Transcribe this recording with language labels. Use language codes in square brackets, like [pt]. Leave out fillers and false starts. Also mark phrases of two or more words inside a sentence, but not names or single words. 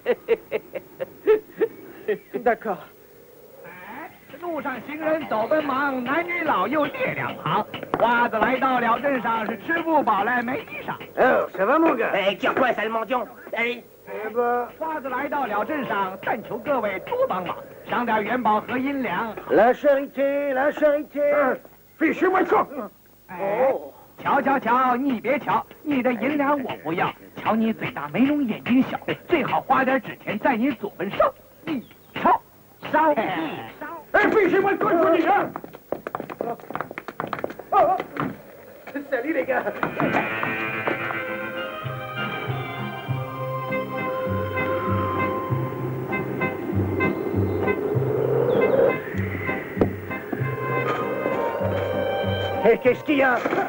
[fr] D'accord. [zh] 路上行人走奔忙，男女老幼列两旁。花子来到了镇上，是吃不饱来没衣裳。 [fr] Oh, ça va, mon gars? Eh, tire quoi, sale mendiant? Allez. Eh ben... [zh] 花子来到了镇上，但求各位多帮忙，赏点元宝和银两。 [fr] La charité, la charité. Fichez-moi ça. [zh] 哎，瞧，你别瞧，你的银两我不要，瞧你嘴大眉龙眼睛小，最好花点纸钱在你左边烧一烧，烧一烧。 [fr] Eh, fichez-moi le compte, les gars. Oh. Salut, les gars. Et qu'est-ce qu'il y a?